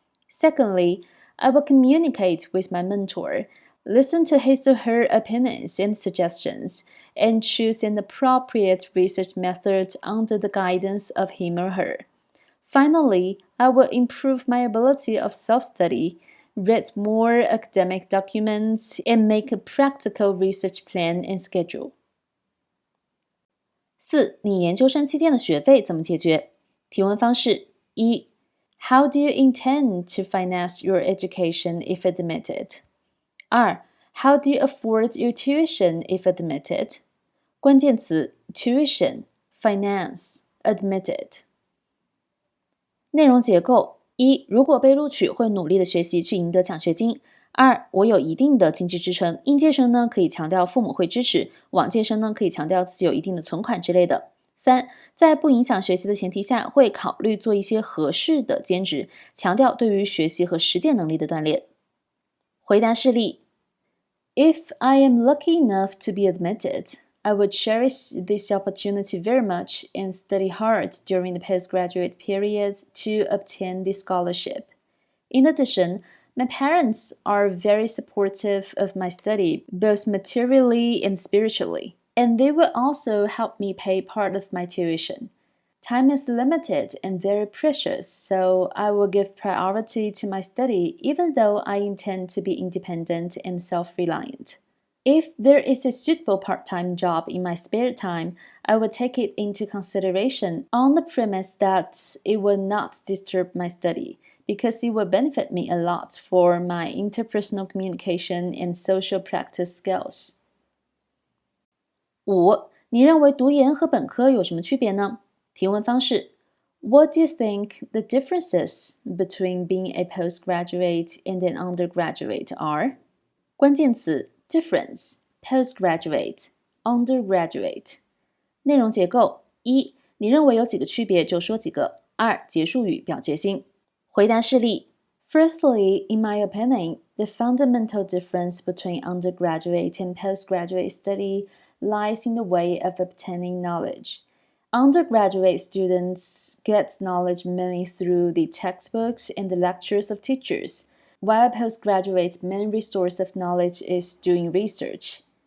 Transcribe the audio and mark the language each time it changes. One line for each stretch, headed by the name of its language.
English: Secondly, I will communicate with my mentor, listen to his or her opinions and suggestions, and choose an appropriate research method under the guidance of him or her. Finally, I will improve my ability of self-study, read more academic documents, and make a practical research plan and schedule.
Chinese: 4. 你研究生期间的学费怎么解决？提问方式 1.
English: How do you intend to finance your education if admitted? 2. How do you afford your tuition if admitted?
Chinese: 关键词
English: tuition, finance, admitted.
Chinese: 内容结构 1. 如果被录取，会努力的学习去赢得奖学金。2. 我有一定的经济支撑，应届生呢可以强调父母会支持，往届生呢可以强调自己有一定的存款之类的。 3. 在不影响学习的前提下，会考虑做一些合适的兼职，强调对于学习和实践能力的锻炼。回答事例
English: If I am lucky enough to be admitted, I would cherish this opportunity very much and study hard during the postgraduate period to obtain the scholarship. In addition, my parents are very supportive of my study, both materially and spiritually, and they will also help me pay part of my tuition. Time is limited and very precious, so I will give priority to my study even though I intend to be independent and self-reliant. If there is a suitable part-time job in my spare time, I will take it into consideration on the premise that it will not disturb my study, because it will benefit me a lot for my interpersonal communication and social practice skills. 5.
Chinese: 你认为读研和本科有什么区别呢？提问方式
English: What do you think the differences between being a postgraduate and an undergraduate are?
Chinese: 关键词
English: difference, postgraduate, undergraduate.
Chinese: 内容结构 1. 你认为有几个区别就说几个。 2. 结束语表决心。回答事例
English: Firstly, in my opinion, the fundamental difference between undergraduate and postgraduate study lies in the way of obtaining knowledge. Undergraduate students get knowledge mainly through the textbooks and the lectures of teachers, while postgraduates' main resource of knowledge is doing research.